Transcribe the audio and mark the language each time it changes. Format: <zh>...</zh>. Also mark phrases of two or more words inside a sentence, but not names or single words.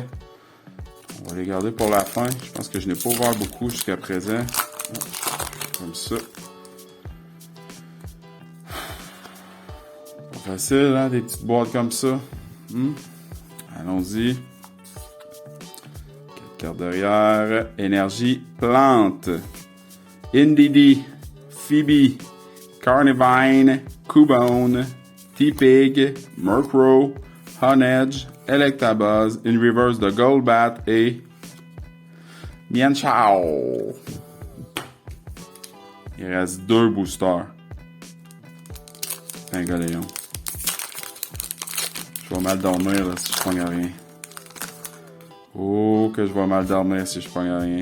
<fr>On va les garder pour la fin. Je pense que je n'ai pas ouvert beaucoup jusqu'à présent. Comme ça. Pas facile, hein, des petites boîtes comme ça. Allons-y. 4 cartes derrière. Énergie plante. Indeedee. Phoebe. Carnivine. Cubone. T-Pig. Murkrow. Honedge. Electabuzz. Une reverse de Golbat et Mienshao. Il reste 2 boosters. Pingoléon. Je vais mal dormir là, si je pogne rien. Oh, que je vais mal dormir si je pogne rien.</fr>